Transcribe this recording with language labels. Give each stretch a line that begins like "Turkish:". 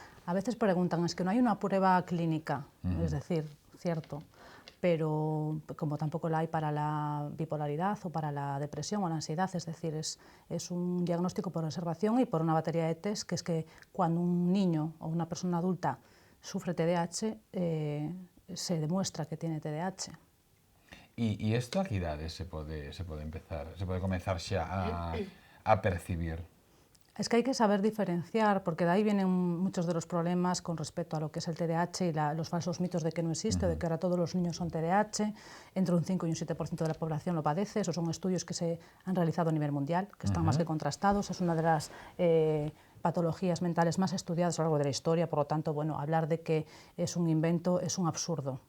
Spanish: A veces preguntan, es que no hay una prueba clínica, es decir, cierto, pero como tampoco la hay para la bipolaridad o para la depresión o la ansiedad, es decir, es un diagnóstico por observación y por una batería de test, que es que cuando un niño o una persona adulta sufre TDAH, se demuestra que tiene TDAH.
Galician: E isto a que idade se pode comenzar xa a percibir?
Spanish: Es que hay que saber diferenciar, porque de ahí vienen muchos de los problemas con respecto a lo que es el TDAH y los falsos mitos de que no existe, de que ahora todos los niños son TDAH, entre un 5 y un 7% de la población lo padece. Esos son estudios que se han realizado a nivel mundial, que están más que contrastados. Es una de las patologías mentales más estudiadas a lo largo de la historia, por lo tanto, bueno, hablar de que es un invento es un absurdo.